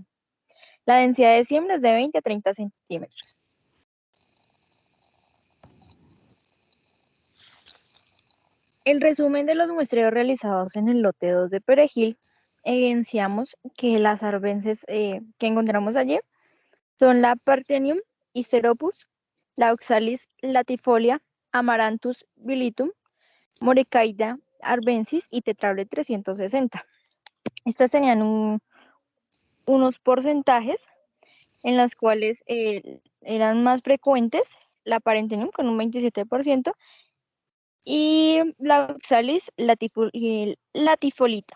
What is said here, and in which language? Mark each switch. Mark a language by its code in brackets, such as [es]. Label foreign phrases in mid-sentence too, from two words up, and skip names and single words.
[es] La densidad de siembra es de 20 a 30 centímetros. El resumen de los muestreos realizados en el lote 2 de perejil, evidenciamos que las arbences que encontramos allí son la Parthenium hysteropus, la Oxalis latifolia, Amaranthus bilitum, Morecaida arbensis y Tetrablet 360. Estas tenían unos porcentajes en las cuales eran más frecuentes la Parthenium con un 27% y la Oxalis latifolita.